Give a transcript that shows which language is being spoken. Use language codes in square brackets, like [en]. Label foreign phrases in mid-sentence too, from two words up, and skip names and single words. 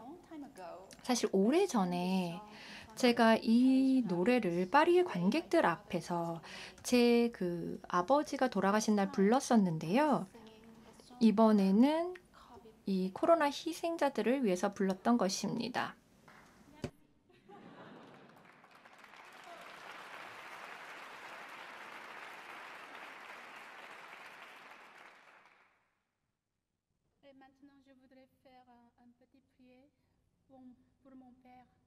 [ko] 사실 오래전에 제가 이 노래를 파리의 관객들 앞에서 제 아버지가 돌아가신 날 불렀었는데요. 이번에는 이 코로나 희생자들을 위해서 불렀던 것입니다. [fr] Et maintenant, je voudrais faire un petit prière pour mon père.